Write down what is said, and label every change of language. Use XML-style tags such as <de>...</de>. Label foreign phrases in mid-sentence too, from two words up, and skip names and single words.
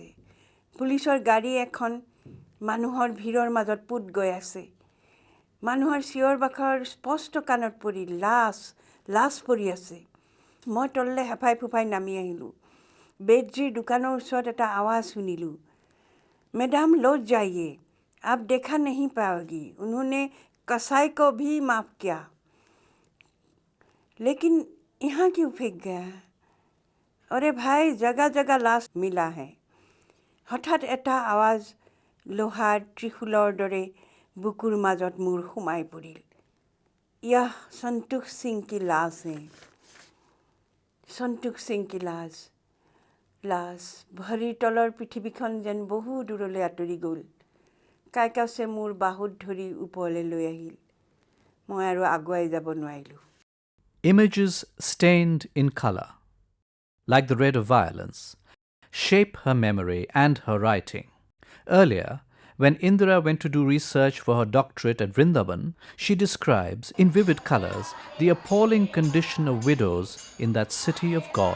<as>পুলিচৰ গাড়ী এখন মানুহৰ ভিৰৰ মাজত পুত গৈ আছে। মানুহৰ চিঞৰ বাখৰ স্পষ্ট কাণত পৰি লাছ পৰি আছে। মই তললৈ হেফাই ফুফাই নামি আহিলোঁ। বেদজিৰ দোকানৰ ওচৰত এটা আৱাজ শুনিলোঁ,</as> <hi>मैडम लौट जाइए, आप देखा नहीं पाओगी, उन्होंने कसाई को भी माफ़ किया, लेकिन यहाँ क्यों फेंक गया? अरे भाई, जगह जगह लाश मिला है।</hi> <as>हठाৎ এটা আৱাজ লোহাৰ ত্ৰিশূলৰ দৰে বুকুৰ মাজত মোৰ সোমাই পৰিল।</as> <hi>यह संतोष सिंह की लाश है। संतोष सिंह की लाश</hi> <as>ভৰিৰ তলৰ পৃথিৱীখন যেন বহু দূৰলৈ আঁতৰি গ'ল। কাইকাছে মোৰ বাহুত ধৰি ওপৰলৈ লৈ আহিল। মই আৰু আগুৱাই যাব নোৱাৰিলোঁ।</as> <en>Images stained in color, like the red of violence, shape her memory and her writing. Earlier, when Indira went to do research for her doctorate at Vrindavan, she describes in vivid colors the appalling condition of widows in that city of God.</en>